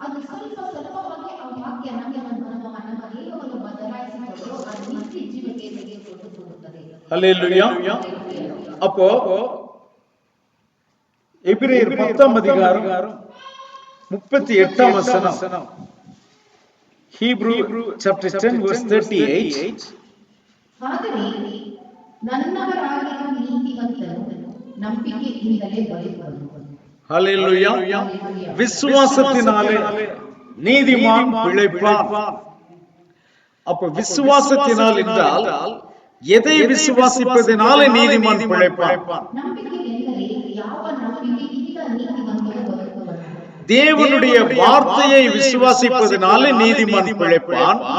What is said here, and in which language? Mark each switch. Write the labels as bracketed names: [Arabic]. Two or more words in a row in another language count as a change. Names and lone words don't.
[Tamil] ஹல்லேலூயா. அப்போ எபிரேயர் 10ஆம் அதிகாரம் 38ஆம் வசனம், [English] Hebrew chapter 10 verse 38. [Kannada] ಆದರೆ ನನ್ನವರಾಗಿರುವ ನೀತಿವಂತನು ನಂಬಿಕೆಯಿಂದಲೇ ಬದುಕುವನು. [Tamil] ஹல்லேலூயா. விசுவாசத்தினாலே நீதிமான் பிழைப்பான். அப்ப விசுவாசத்தினால் என்றால் எதை விசுவாசிப்பதனாலே நீதிமான் பிழைப்பான்? தேவனுடைய வார்த்தையை விசுவாசிப்பதனாலே நீதிமான் பிழைப்பான்.